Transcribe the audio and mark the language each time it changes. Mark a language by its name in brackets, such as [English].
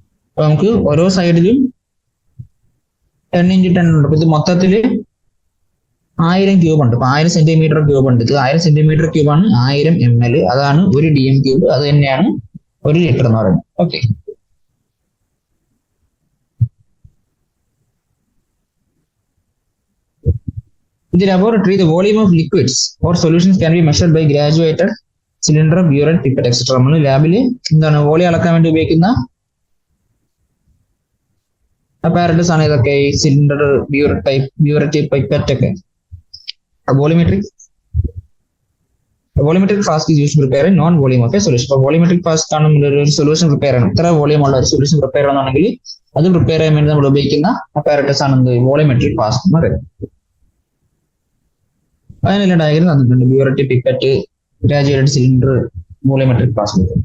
[Malayalam] അപ്പൊ നമുക്ക് ഓരോ സൈഡിലും 10 × 10 ഉണ്ട്. അപ്പൊ ഇത് മൊത്തത്തില് 1000 ക്യൂബ് ഉണ്ട്. അപ്പൊ 1000 സെന്റിമീറ്റർ ക്യൂബ് ഉണ്ട്. ഇത് 1000 സെന്റിമീറ്റർ ക്യൂബാണ് 1000 ml. അതാണ് ഒരു DM ക്യൂബ്. അത് തന്നെയാണ് ഒരു ലിറ്റർ എന്ന് പറയുന്നത്. [English] Okay, in the laboratory, the volume of liquids or solutions can be measured by graduated cylinder, burette, pipette, etc. [Malayalam] നമ്മൾ ലാബിൽ എന്താണ് വോളിയം അളക്കാൻ വേണ്ടി ഉപയോഗിക്കുന്ന apparatus ആണ് ഇതൊക്കെ. സിലിണ്ടർ, burette, pipette ഒക്കെ. [English] Volumetric flask is used to prepare a non-volume of a solution. [Malayalam] അപ്പോൾ volumetric flask ആണ് ഒരു സൊല്യൂഷൻ പ്രിപ്പയർ ചെയ്യണം. ഇത്ര വോളിയം ഉള്ള ഒരു സൊല്യൂഷൻ പ്രിപ്പയർ ചെയ്യണമെന്നുണ്ടെങ്കിൽ അത് പ്രിപ്പയർ ചെയ്യാൻ വേണ്ടി നമ്മൾ ഉപയോഗിക്കുന്ന apparatus ആണ് എന്ത് വോളിമെട്രിക് ഫ്ലാസ്ക് എന്ന് പറയുന്നത്. അതിനെല്ലാം ഡയഗ്രം തന്നിട്ടുണ്ട്. Burette, pipette, graduated cylinder, volumetric flask.